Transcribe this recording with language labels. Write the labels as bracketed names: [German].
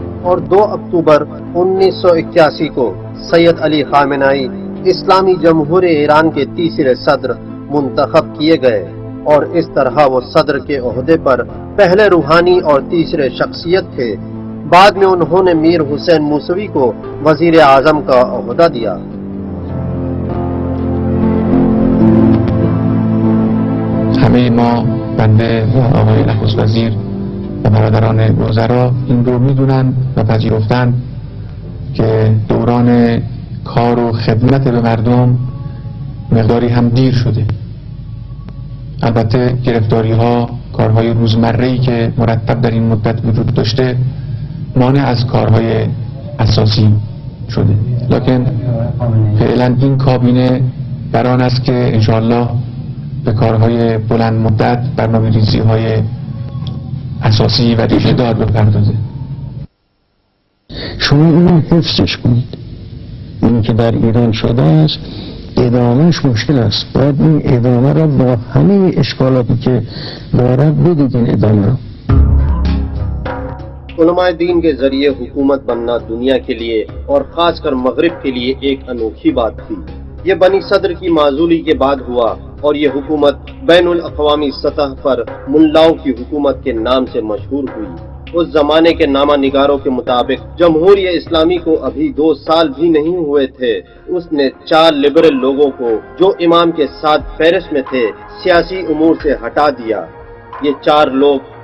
[Urdu] اور 2 اکتوبر 1981 کو سید علی خامنائی اسلامی جمہوریہ ایران کے تیسرے صدر منتخب کیے گئے اور اس طرح وہ صدر کے عہدے پر پہلے روحانی اور تیسرے شخصیت تھے۔ بعد میں انہوں نے میر حسین موسوی کو وزیر اعظم کا عہدہ دیا۔ [Persian] همه ما بنده و آقای نخست وزیر و برادران وزرا این رو میدونن و پذیرفتن که دوران کار و خدمت به مردم مقداری هم دیر شده. البته گرفتاری ها، کارهای روزمره‌ای که مرتب در این مدت وجود داشته مانع از کارهای اساسی شده، لکن فعلا این کابینه بران است که انشاءالله به کارهای بلند مدت، برنامه‌ریزی های اساسی و ریشه دار بپردازه. شما اینو حفظش کنید. این که در ایران شده است ادامهش مشکل است. باید این ادامه را با همه اشکالاتی که دارد بدید این ادامه را. [Urdu] علماء دین کے ذریعے حکومت بننا دنیا کے لیے اور خاص کر مغرب کے لیے ایک انوکھی بات تھی۔ یہ بنی صدر کی معزولی کے بعد ہوا اور یہ حکومت بین الاقوامی سطح پر ملاؤں کی حکومت کے نام سے مشہور ہوئی۔ اس زمانے کے نامہ نگاروں کے مطابق جمہوریہ اسلامی کو ابھی 2 سال بھی نہیں ہوئے تھے، اس نے 4 لبرل لوگوں کو جو امام کے ساتھ پیرس میں تھے سیاسی امور سے ہٹا دیا۔ یہ 4 لوگ